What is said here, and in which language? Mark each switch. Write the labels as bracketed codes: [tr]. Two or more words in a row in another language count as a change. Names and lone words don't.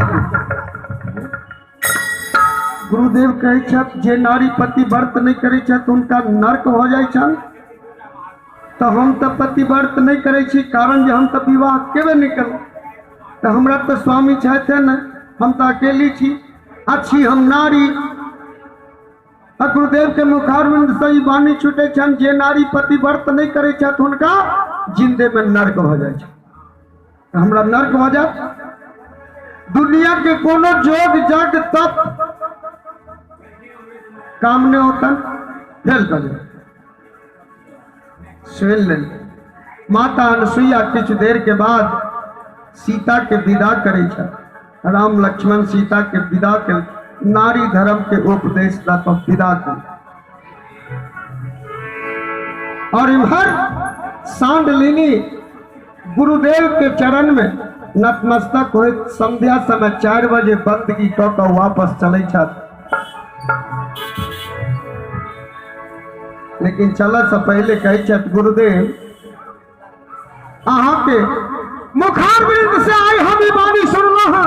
[mai] गुरुदेव कहै छथि जे नारी पतिव्रत नहीं करे छथि उनका नरक हो जाए छनि। तो हम तो पतिव्रत नहीं करे छी, कारण जे हम तो विवाह केबे नहीं करूँ। तो हमरा तो स्वामी छथि न, हम तो अकेली छी। अच्छी हम नारी। गुरुदेव के मुखारविंद से वाणी छूटे छन, जे नारी पतिव्रत नहीं करे छथि उनका जिंदे में नरक हो जाए। हमरा नरक हो जाए। दुनिया के कोनो जोग जग तप काम ने होता फेल कर सुन ले। माता अनसुईया कुछ देर के बाद सीता के विदा करे छ। राम लक्ष्मण सीता के विदा के नारी धर्म के उपदेश दा तो विदा कर और इधर सांडलिनी गुरुदेव के चरण में नतमस्तक हो। संध्या समय 4 बजे बंदगी कऽ वापस चले छ। लेकिन चल से पहले कहे छत गुरुदेव अहाँ के मुखारबिंद से आई हम बानी सुनना है।